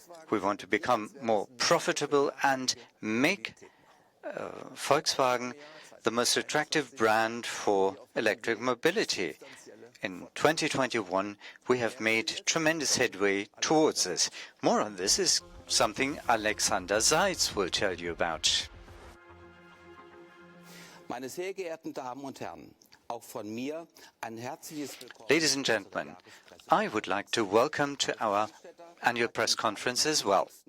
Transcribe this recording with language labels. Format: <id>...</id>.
<en>We want to become more profitable and make Volkswagen the most attractive brand for electric mobility. In 2021, we have made tremendous headway towards this. More on this is something Alexander Seitz will tell you about.</en> <de>Meine sehr geehrten Damen und Herren, auch von mir ein herzliches Willkommen.</de> <en>Ladies and gentlemen, I would like to welcome to our annual press conference as well.</en>